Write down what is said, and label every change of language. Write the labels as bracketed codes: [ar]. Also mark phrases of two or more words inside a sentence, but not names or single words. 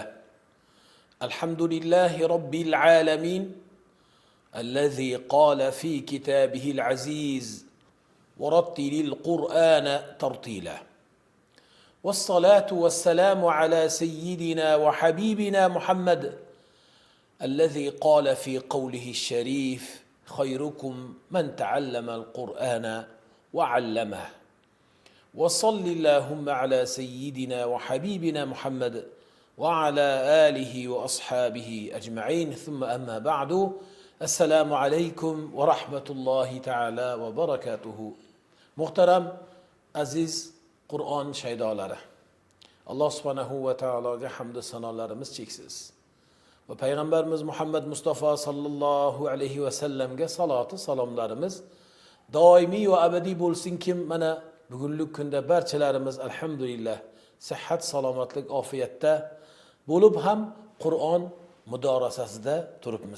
[ar] الحمد لله رب العالمين الذي قال في كتابه العزيز ورتل القرآن ترتيلا، والصلاة والسلام على سيدنا وحبيبنا محمد الذي قال في قوله الشريف: خيركم من تعلم القرآن وعلمه. وصل اللهم على سيدنا وحبيبنا محمد وعلى آله وأصحابه أجمعين، ثم أما بعد. السلام عليكم ورحمة الله تعالى وبركاته. [uz] Muhtaram, aziz Qur'on shaydolari, Alloh [ar] سبحانه وتعالى [uz] hamd sanolarimiz cheksiz va payg'ambarimiz Muhammad Mustafa [ar] صلى الله عليه وسلم [uz] saloti salomlarimiz doimiy va abadiy bo'lsinki, mana bugunlik kunda barchalarimiz alhamdulillah sihat, salomatlik, ofiyatda bo'lib ham Qur'on mudorasasida turibmiz.